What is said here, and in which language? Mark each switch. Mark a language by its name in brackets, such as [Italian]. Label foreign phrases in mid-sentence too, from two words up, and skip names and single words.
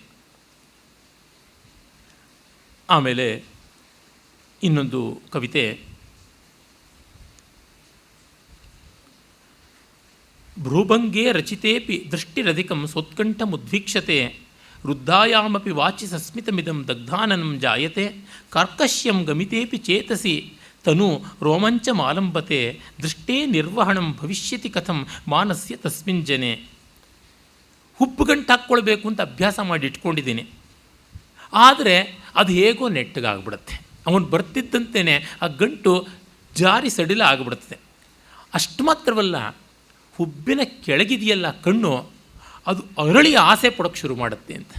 [Kannada] ಆಮೇಲೆ ಇನ್ನೊಂದು ಕವಿತೆ, [Sanskrit] ಭ್ರೂಭಂಗೇ ರಚಿತೇಪಿ ದೃಷ್ಟಿರಧಿಕಂ ಸೋತ್ಕಂಠಮುದ್ವೀಕ್ಷತೆ ವೃದ್ಧಾಯಾಮಪಿ ವಾಚಿ ಸಸ್ಮಿತಮಿದಂ ದಗ್ಧಾನನಂ ಜಾಯತೆ ಕಾರ್ಕಶ್ಯಂ ಗಮಿತೇಪಿ ಚೇತಸಿ ತನು ರೋಮಾಂಚಮಾಲಂಬತೆ ದೃಷ್ಟೇ ನಿರ್ವಹಣಂ ಭವಿಷ್ಯತಿ ಕಥಂ ಮಾನಸ್ಯ ತಸ್ಮಿನ್ ಜನೆ. [Kannada] ಹುಬ್ಬುಗಂಟು ಹಾಕ್ಕೊಳ್ಬೇಕು ಅಂತ ಅಭ್ಯಾಸ ಮಾಡಿ ಇಟ್ಕೊಂಡಿದ್ದೀನಿ, ಆದರೆ ಅದು ಹೇಗೋ ನೆಟ್ಟಗಾಗ್ಬಿಡುತ್ತೆ. ಅವನು ಬರ್ತಿದ್ದಂತೆಯೇ ಆ ಗಂಟು ಜಾರಿ ಸಡಿಲ ಆಗಿಬಿಡುತ್ತದೆ. ಅಷ್ಟು ಮಾತ್ರವಲ್ಲ, ಹುಬ್ಬಿನ ಕೆಳಗಿದೆಯಲ್ಲ ಕಣ್ಣು, ಅದು ಅರಳಿ ಆಸೆ ಪಡೋಕ್ಕೆ ಶುರು ಮಾಡುತ್ತೆ ಅಂತ.